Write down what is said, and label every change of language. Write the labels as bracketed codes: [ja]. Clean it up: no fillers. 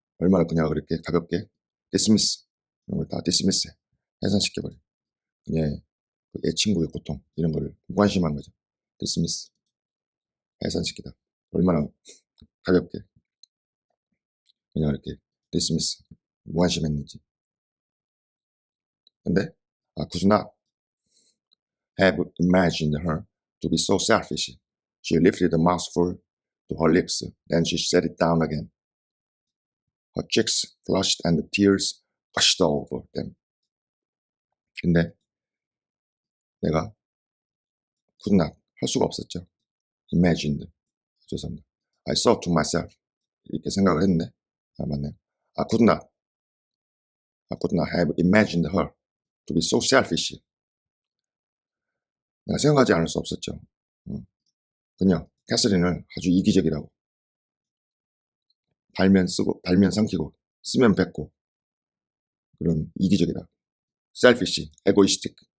[ko] 얼마나 그녀가 그렇게 가볍게 디스미스, 이런 걸 다 디스미스, 해산시켜버려. 그녀의 애 친구의 고통, 이런 거를 무관심한 거죠. 디스미스, 해산시키다. 얼마나 가볍게 그냥 이렇게 디스미스, 무관심했는지. 근데 [en] could not have imagined her to be so selfish. She lifted the mouthful to her lips, then she set it down again. her cheeks flushed and the tears gushed over them. [ko] 근데 내가 [en] could not [ko] 할 수가 없었죠. [en] imagined. [ko] 죄송합니다. [en] I thought to myself. [ko] 이렇게 생각을 했는데 맞네요. [en] I could not have imagined her to be so selfish. [ko] 내가 생각하지 않을 수 없었죠. 그녀 캐서린을 아주 이기적이라고. 달면 쓰고 달면 삼키고 쓰면 뱉고 그런 이기적이다. [en] selfish, egoistic.